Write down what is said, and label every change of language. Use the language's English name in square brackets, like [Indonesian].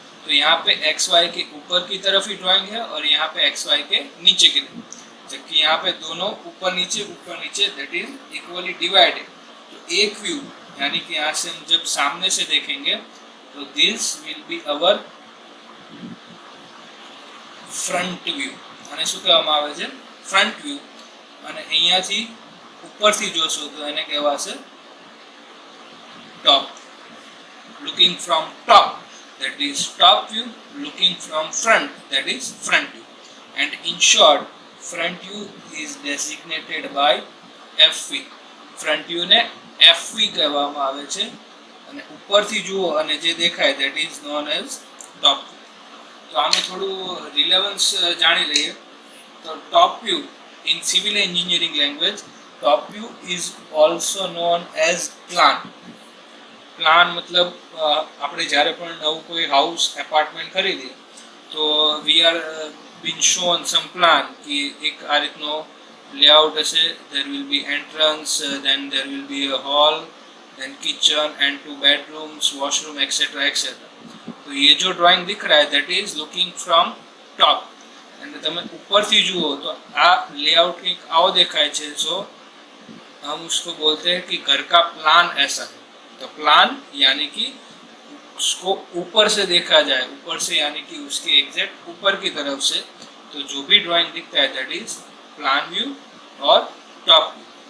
[Hindi] तो यहाँ पे एक्स वाई के ऊपर की तरफ ही ड्राइंग है और यहाँ पे एक्स वाई के नीचे की तरफ, जबकि यहाँ पे दोनों ऊपर नीचे [English] That is equally divided. [Hindi] तो एक व्यू यानी कि यहाँ से हम जब सामने से देखेंगे तो [English] This will be our front view. [Gujarati] અને શું કહેવામાં આવે છે? Front view. અને અહીંયાથી ઉપરથી જોશો તો એને કહેવાશે top. [English] Looking from top, that is top view. Looking from front, that is front view. And in short, front view is designated by FV. [Gujarati] front view ને FV કહેવામાં આવે છે. અને ઉપરથી જુઓ અને જે દેખાય [English] that is known as top view. [Gujarati] તો આમે થોડું રિલેવન્સ જાણી લઈએ. [English] તો top view in civil engineering language, top view is also known as plan. [Gujarati] Plan મતલબ આપણે જ્યારે પણ નવું કોઈ હાઉસ એપાર્ટમેન્ટ ખરીદીએ તો [English] we are been shown some plan [Gujarati] કે એક આ રીતનો લેઆઉટ હશે. [English] There will be entrance, then there will be a hall, then kitchen and 2 bedrooms, washroom etcetera etcetera. [Hindi] तो ये जो ड्राइंग दिख रहा है [English] That is looking from top. [Gujarati] અને તમે ઉપરથી જુઓ તો આ लेआउट કંઈક આવો દેખાય છે. [Hindi] सो हम उसको बोलते हैं कि घर का प्लान ऐसा है. तो प्लान यानी कि उसको ऊपर से देखा जाए, ऊपर से यानी कि उसके एग्जैक्ट ऊपर की तरफ से. तो जो भी ड्राइंग दिखता है [English] that is plan view [Hindi] और टॉप व्यू.